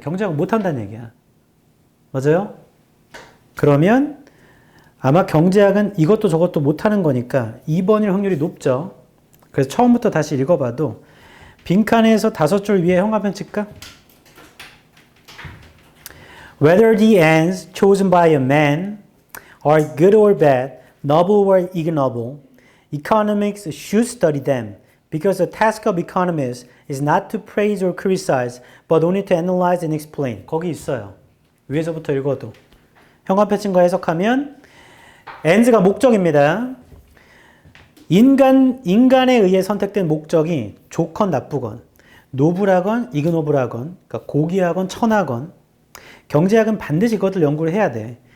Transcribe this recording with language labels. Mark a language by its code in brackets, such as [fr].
[ko] 경제학 못한다는 얘기야. 맞아요? 그러면 아마 경제학은 이것도 저것도 못하는 거니까 2번일 확률이 높죠. 그래서 처음부터 다시 읽어봐도 빈칸에서 5줄 위에 형광펜 칠까? [en] Whether the ends chosen by a man are good or bad, noble or ignoble, economics should study them because the task of economists is not to praise or criticize, but only to analyze and explain. [ko] 거기 있어요. 위에서부터 읽어도. 형광펜 친 거 해석하면 ends가 목적입니다. 인간에 의해 선택된 목적이 좋건 나쁘건, [en] 노블하건 이그노블하건, [ko] 그러니까 고귀하건 천하건, 경제학은 반드시 그것을 연구를 해야 돼.